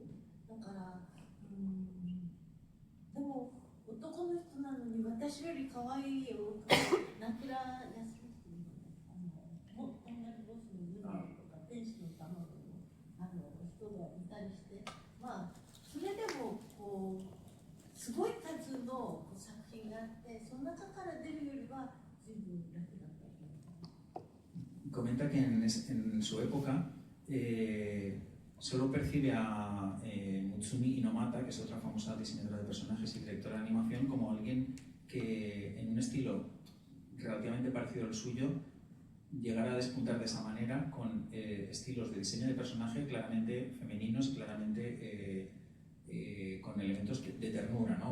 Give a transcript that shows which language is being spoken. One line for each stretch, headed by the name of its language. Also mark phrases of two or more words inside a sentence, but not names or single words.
Japanese: だからでも男の人なのに私より可愛いよ、名倉康之っていうのね、とんがりボスのルナとか天使の卵の人がいたりして。まあ、それでもこうすごい数の作品があって、その中から出るよりは随分楽だったと思います。
Spanish: Comenta que en su época solo percibe a Mutsumi Inomata, que es otra famosa diseñadora de personajes y directora de animación, como alguien que en un estilo relativamente parecido al suyo llegar a despuntar de esa manera con estilos de diseño de personaje claramente femeninos, claramente con elementos de ternura, ¿no?